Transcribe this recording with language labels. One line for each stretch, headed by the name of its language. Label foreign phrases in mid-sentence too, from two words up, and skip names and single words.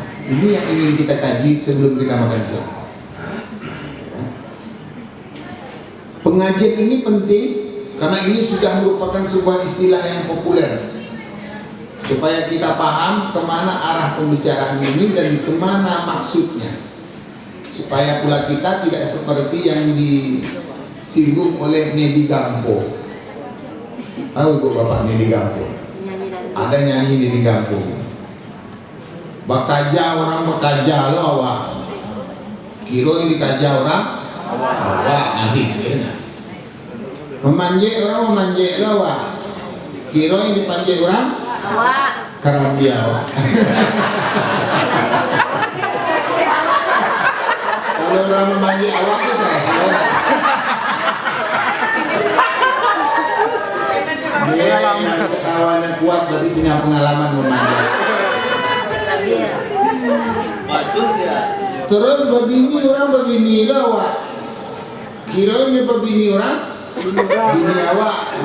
Indonesian: Ini yang ingin kita kaji sebelum kita makan siang. Pengajian ini penting karena ini sudah merupakan sebuah istilah yang populer, supaya kita paham kemana arah pembicaraan ini dan kemana maksudnya, supaya pula kita tidak seperti yang disinggung oleh Nedi Gampo.
Minangkabau: Tahu kok Bapak Nedi Gampo? Ada nyanyi Nedi Gampo, bakaja orang bakaja lo awak, kiro ini dikaja orang awak nanti. Memanjek orang memanjek lo awak, kiro yang dipanjek orang awak karena dia awak.
Indonesian: Kalau orang memanjek awak itu terasa dia yang kawannya kuat berarti punya pengalaman memanjek.
Minangkabau: Terus berbini orang berbini lo awak, kiro ini berbini orang bini awak.